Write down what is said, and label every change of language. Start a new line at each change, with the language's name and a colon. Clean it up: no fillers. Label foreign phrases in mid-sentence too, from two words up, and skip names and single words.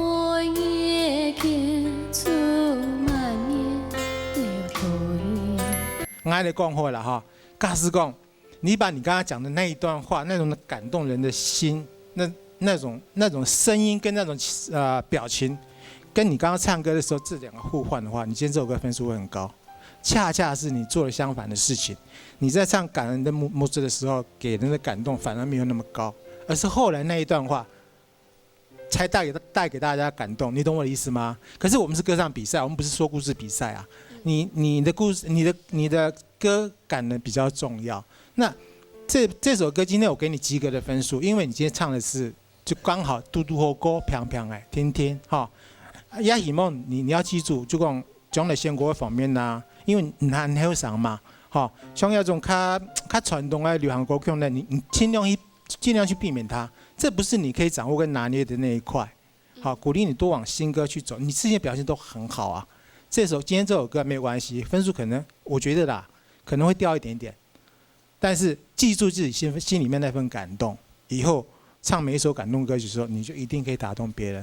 Chinese: 我跟你講好了哈，假使講，你把你剛剛講的那一段話，那種感動人的心，那種聲音跟那種表情，跟你剛剛唱歌的時候這兩個互換的話，你今天這首歌分數會很高。恰恰是你做了相反的事情，你在唱感人的幕子的時候，給人的感動反而沒有那麼高，而是後來那一段話才帶給大家感動，你懂我的意思嗎？可是我們是歌唱比賽，我們不是說故事比賽啊。你的故事，你的歌感呢比較重要。那這首歌今天我給你及格的分數，因為你今天唱的是就剛好嘟嘟好歌平平哎，天天哈。也希望你要記住，就講將來選歌方面呐，因為你很後生嘛，哈，像那種較傳統的流行歌曲呢，你盡量去避免它，這不是你可以掌握跟拿捏的那一塊。好，鼓勵你多往新歌去走，你之前表現都很好啊。今天這首歌沒有關係，分數可能我覺得啦，可能會掉一點點，但是記住自己心裡面那份感動，以後唱每一首感動歌曲的時候，你就一定可以打動別人。